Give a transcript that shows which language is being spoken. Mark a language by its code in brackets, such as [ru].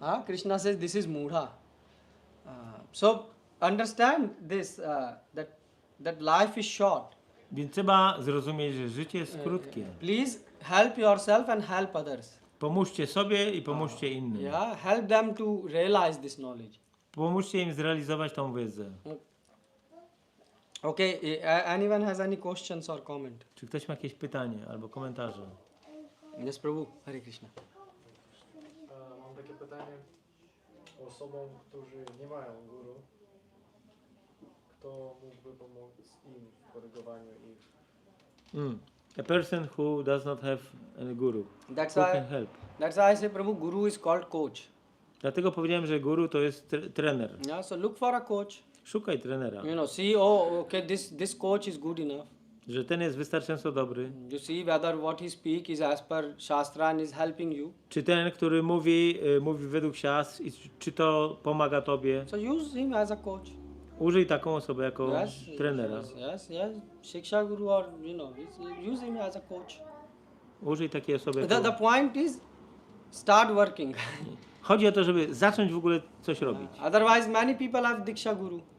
[en] Krishna says this is mudha. So understand this, that life is short. [pl] Więc trzeba zrozumieć, że życie jest krótkie. [en] Please help yourself and help others. [pl] Pomóżcie sobie i pomóżcie innym. [en] Yeah, help them to realize this knowledge. [pl] Pomóżcie im zrealizować tą wiedzę. [en] Okay, anyone has any questions or comment? [pl] Czy ktoś ma jakieś pytanie albo komentarze? [en] Yes, Prabhu. Hare Krishna. [pl] Mam takie pytanie osobom, którzy nie mają guru. Kto mógłby pomóc im w korygowaniu ich? [en] A person who does not have any guru. That's Who why can help? I say, Prabhu, guru is called coach. [pl] Dlatego powiedziałem, że guru to jest trener. [en] Yeah, so look for a coach. [pl] Szukaj trenera. [en] See, okay, this coach is good enough. [pl] Że ten jest wystarczająco dobry. [en] You see whether what he speak is as per Shastra and is helping you. [pl] Czy ten, który mówi według siastr, i czy to pomaga tobie? [en] So use him as a coach. [pl] Użyj taką osobę jako trenera. [en] Yes. Shiksha guru, or use him as a coach. [pl] Użyj takiej osoby [en] The [pl] jako... [en] point is, start working. [pl] Chodzi o to, żeby zacząć w ogóle coś robić. [en] Otherwise, many people have Diksha Guru.